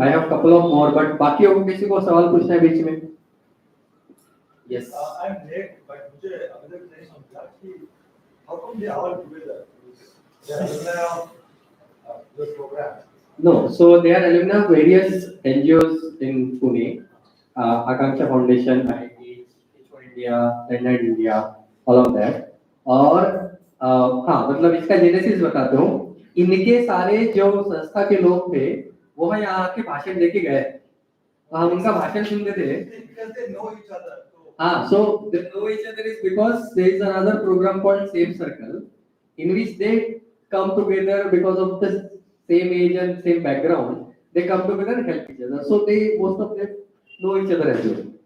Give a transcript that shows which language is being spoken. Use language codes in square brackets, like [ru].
[en] I have couple of more, but [hi] बाकियों को किसी को सवाल पूछना है बीच में? [en] Yes. I'm late, but [hi] मुझे अभी तक नहीं समझा कि [en] how come they are all together? They are alumni of the program. No, so they are alumni of various NGOs in Pune, Akanksha Foundation, IIT, H4 India, Leonard India, all of that. [hi] और हाँ, मतलब इसका genesis बताता हूँ। इनके सारे जो संस्था के लोग थे वो यहाँ आके भाषण देके गए, हम उनका भाषण सुनते थे। [en] Because they know each other. हाँ, so they know each other is because there is another program called Same Circle, in which they come together because of the same age and same background. They come together and help each other. So they most of them know each other as well.